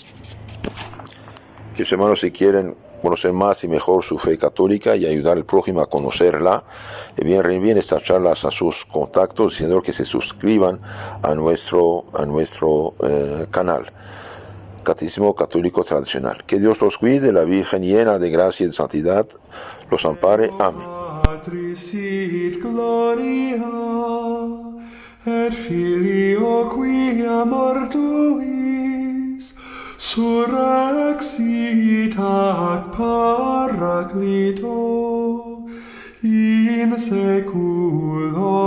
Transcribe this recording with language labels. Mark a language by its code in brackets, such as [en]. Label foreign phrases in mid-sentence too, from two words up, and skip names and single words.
[es] Queridos hermanos, si quieren conocer más y mejor su fe católica y ayudar al prójimo a conocerla, reenvíen estas charlas a sus contactos, diciendo que se suscriban a nuestro canal. Catecismo Católico Tradicional. Que Dios los cuide, la Virgen llena de gracia y de santidad los ampare. Amén. [la] Patris sit gloria, et Filio quia mortuis, surrexit ac Paraclito, in saecula